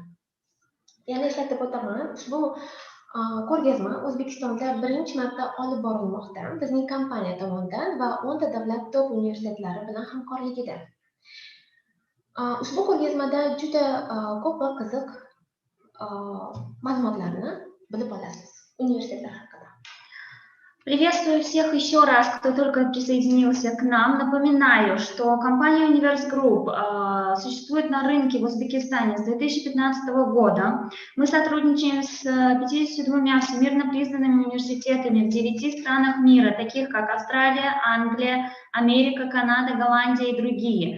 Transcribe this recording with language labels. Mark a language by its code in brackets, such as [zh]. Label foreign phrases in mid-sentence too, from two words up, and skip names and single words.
[uz] Yana eslatib o'taman, ushbu ko'rgazma O'zbekistonda birinchi marta olib borilmoqda bizning kompaniya tomonidan va 10 ta davlat top universitetlari bilan hamkorligida. Ushbu ko'rgazmada juda ko'p va qiziq ma'lumotlarni bilib olasiz universitetlar haqida. [ru] Приветствую всех еще раз, кто только присоединился к нам. Напоминаю, что компания Universe Group существует на рынке в Узбекистане с 2015 года. Мы сотрудничаем с 52 всемирно признанными университетами в 9 странах мира, таких как Австралия, Англия, Америка, Канада, Голландия и другие.